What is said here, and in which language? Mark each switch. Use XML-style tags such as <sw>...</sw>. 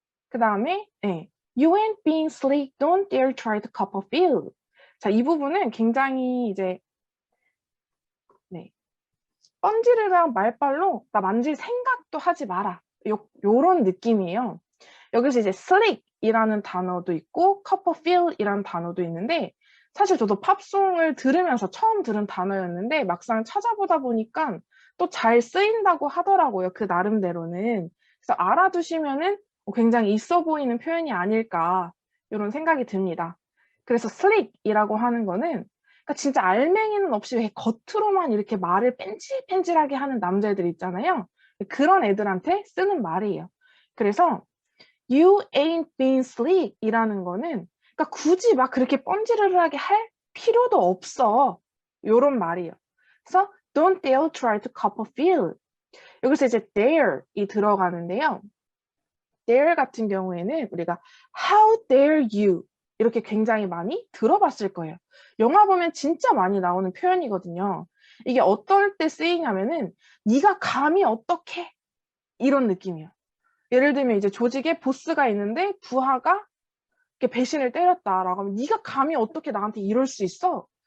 <ko>그 다음에 네,</ko> <en>You ain't being slick. Don't dare try to cop a feel.</en> <ko>자, 이 부분은 굉장히 이제 네, 뻔지르르한 말빨로 나 만질 생각도 하지 마라. 요런 느낌이에요. 여기서 이제 slick이라는 단어도 있고 cup of feel이라는 단어도 있는데 사실 저도 팝송을 들으면서 처음 들은 단어였는데 막상 찾아보다 보니까 또 잘 쓰인다고 하더라고요. 그 나름대로는. 그래서 알아두시면은 굉장히 있어 보이는 표현이 아닐까 이런 생각이 듭니다. 그래서 slick이라고 하는 거는 그러니까 진짜 알맹이는 없이 왜 겉으로만 이렇게 말을 뺀질뺀질하게 하는 남자애들 있잖아요. 그런 애들한테 쓰는 말이에요. 그래서</ko> <en>You ain't been slick</en> <ko>이라는 거는 그러니까 굳이 막 그렇게 뻔지르르하게 할 필요도 없어. 요런 말이에요. 그래서</ko> <en>Don't dare try to cop a feel.</en> <ko>여기서 이제 dare이 들어가는데요. dare 같은 경우에는 우리가</ko> <en>how dare you</en> <ko>이렇게 굉장히 많이 들어봤을 거예요. 영화 보면 진짜 많이 나오는 표현이거든요. 이게 어떨 때 쓰이냐면은 네가 감히 어떻게 이런 느낌이에요. 예를 들면 이제 조직에 보스가 있는데 부하가 이렇게 배신을 때렸다라고 하면 네가 감히 어떻게 나한테 이럴 수 있어?</ko>